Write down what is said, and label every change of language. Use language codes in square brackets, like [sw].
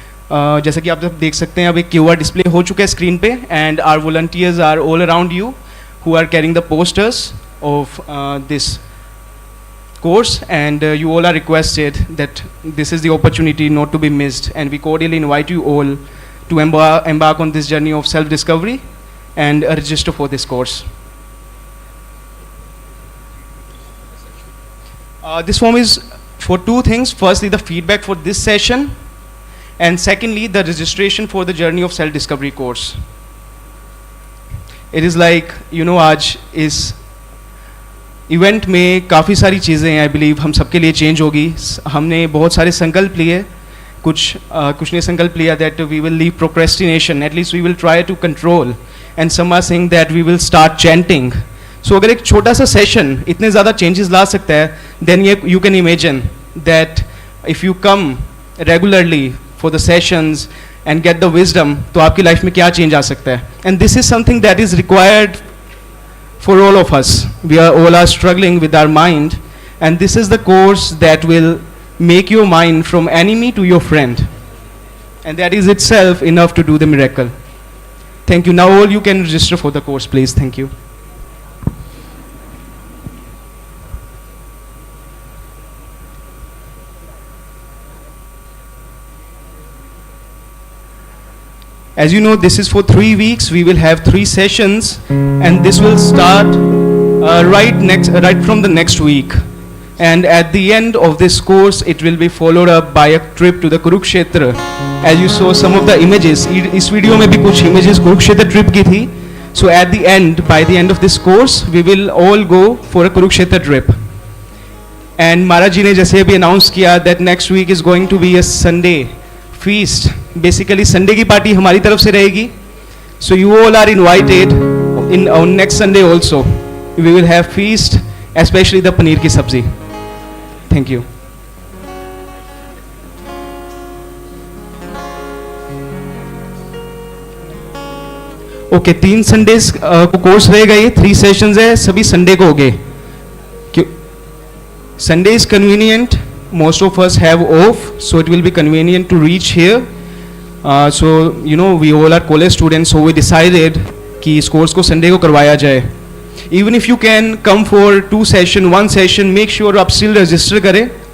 [hi] जैसा कि आप सब देख सकते हैं, अब एक QR display हो चुका है screen पे, [en] and our volunteers are all around you who are carrying the posters of this course, and you all are requested that this is the opportunity not to be missed, and we cordially invite you all to embark on this journey of self-discovery and register for this course. This form is for 2 things. Firstly, the feedback for this session, and secondly, the registration for the journey of self-discovery course. It is like, you know, [hi] आज इस event में काफ़ी सारी चीज़ें हैं, [en] I believe [hi] हम सबके लिए change होगी. हमने बहुत सारे संकल्प लिए, कुछ ने संकल्प लिया [en] that we will leave procrastination, at least we will try to control, and some are saying that we will start chanting. [hi] So अगर एक छोटा सा सेशन इतने ज़्यादा चेंजेस ला सकता है, [en] then you can imagine that if you come regularly for the sessions and get the wisdom, [hi] तो आपकी लाइफ में क्या चेंज आ सकता है. [en] And this is something that is required for all of us. We are all struggling with our mind, and this is the course that will make your mind from enemy to your friend, and that is itself enough to do the miracle. Thank you. Now all you can register for the course, please. Thank you. As you know, this is for 3 weeks. We will have 3 sessions, and this will start right from the next week. And at the end of this course, it will be followed up by a trip to the Kurukshetra. As you saw some of the images, [hi] इस video में भी कुछ images Kurukshetra trip की थी. [en] So at the end, by the end of this course, we will all go for a Kurukshetra trip. And Maharaj ji [hi] ने जैसे अभी announce किया [en] that next week is going to be a Sunday feast. [hi] Basically Sunday की party हमारी तरफ से रहेगी. [en] So you all are invited on next Sunday also. We will have feast, especially the paneer की सब्जी. Thank you. [hi] Okay, 3 Sundays को course रहेगा, ये 3 sessions है, सभी Sunday को हो गए. [en] Sunday is convenient. Most of us have off, so it will be convenient to reach here. So you know, we all are college students, so we decided [hi] कि इस कोर्स को Sunday को करवाया जाए. [en] Even if you can come for 2 session, 1 session, make sure [hi] आप still register करें.